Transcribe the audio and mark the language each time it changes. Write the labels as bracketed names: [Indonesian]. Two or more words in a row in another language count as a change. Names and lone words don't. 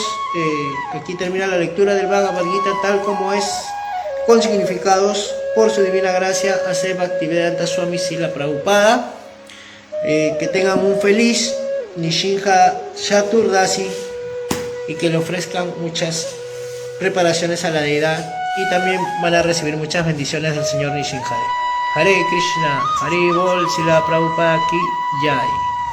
[Spanish] Aquí termina la lectura del Bhagavad Gita tal como es, con significados por su divina gracia, Ashe Bhaktivedanta Swami Srila Prabhupada. Que tengan un feliz Nishinja Chaturdasi y que le ofrezcan muchas preparaciones a la deidad y también van a recibir muchas bendiciones del Señor Nishinjade. [Sanskrit] Hare Krishna, Hare Bol, Srila Prabhupada Ki Jai.